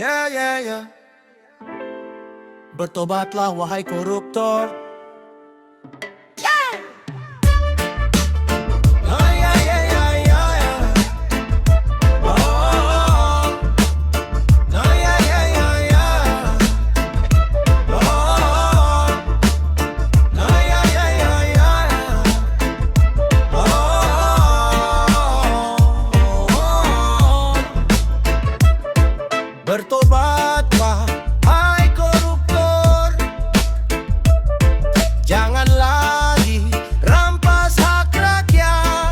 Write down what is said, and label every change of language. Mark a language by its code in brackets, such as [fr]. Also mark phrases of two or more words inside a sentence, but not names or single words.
[en] yeah, yeah. [id] Bertobatlah wahai koruptor. [en] Oh, yeah, yeah, yeah, yeah, yeah. Oh, oh, yeah, yeah, yeah, yeah. Oh, yeah, yeah, yeah, yeah. [id] Bertobatlah, hai koruptor. Jangan lagi rampas hak rakyat.